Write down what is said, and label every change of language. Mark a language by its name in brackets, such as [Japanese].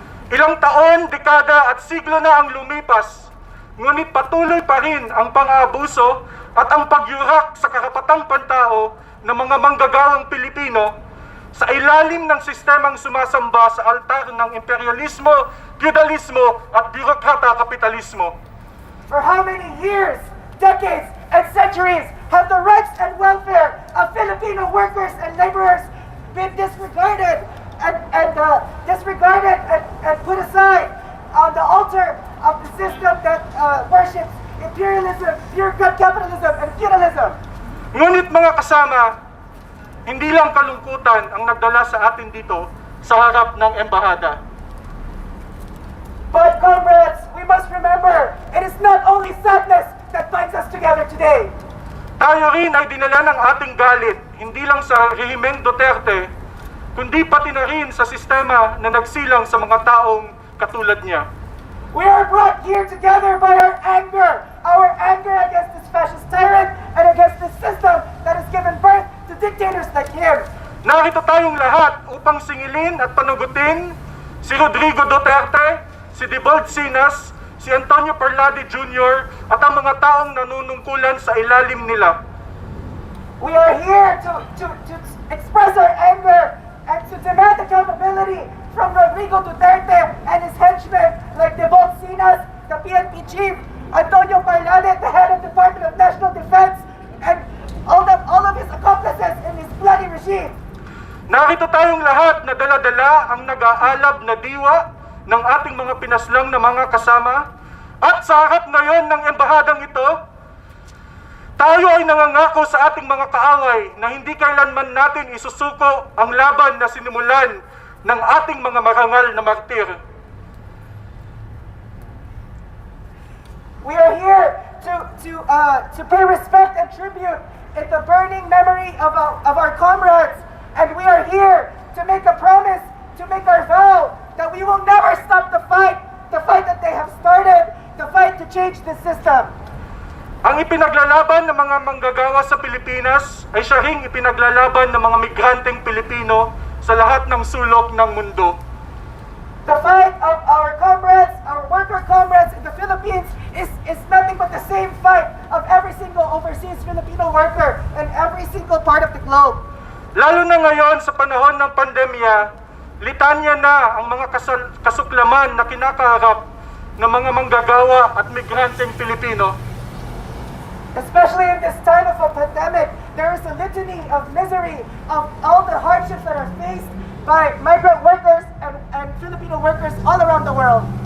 [Filipino] Ilang taon, dekada at siglo na ang lumipas, ngunit patuloy pa rin ang pang-aabuso at ang pagyurak sa karapatang pantao ng mga manggagawang Pilipino sa ilalim ng sistemang sumasamba sa altar ng imperialismo, feudalismo at birokrata kapitalismo. [English] For how many years, decades, and centuries have the rights and welfare of Filipino workers and laborers been disregarded and put aside on the altar of the system that worships imperialism, bureaucrat capitalism, and feudalism? [Filipino] Ngunit mga kasama, hindi lang kalungkutan ang nagdala sa atin dito sa harap ng embahada. [English] But comrades, we must remember, it is not only sadness that binds us together today. [Filipino] Tayo rin ay dinala ng ating galit, hindi lang sa rehimeng Duterte, kundi pati na rin sa sistema na nagsilang sa mga taong katulad niya. [English] We are brought here together by our anger against this fascist tyrant and against this system that has given birth to dictators like him. [Filipino] Narito tayong lahat upang singilin at panugutin si Rodrigo Duterte, si Dibold Sinas, si Antonio Parlade Jr. at ang mga taong nanunungkulan sa ilalim nila. [English] We are here to express our anger and to demand accountability from Rodrigo Duterte and his henchmen like Dibold Sinas, the PNP chief, Antonio Parlade, the head of Department of National Defense, and all of his accomplices in this bloody regime. [Filipino] Narito tayong lahat na dala-dala ang nag-aalab na diwa ng ating mga pinaslang na mga kasama, at sa harap ngayon ng embahadang ito, tayo ay nangangako sa ating mga kaaway na hindi kailanman natin isusuko ang laban na sinimulan ng ating mga marangal na martir. [English] We are here to pay respect and tribute in the burning memory of our comrades, and we are here to make a promise, to make our vow that we will never stop the fight that they have started, the fight to change the system. [Filipino] Ang ipinaglalaban ng mga manggagawa sa Pilipinas ay siya ring ipinaglalaban ng mga migranteng Pilipino sa lahat ng sulok ng mundo. [English] The fight of our comrades, our worker comrades in the Philippines is nothing but the same fight of every single overseas Filipino worker in every single part of the globe. [Filipino] Lalo na ngayon sa panahon ng pandemya, litanya na ang mga kasuklaman na kinakaharap ng mga manggagawa at migranteng Pilipino. [English] Especially in this time of a pandemic, there is a litany of misery, of all the hardships that are faced by migrant workers and Filipino workers all around the world.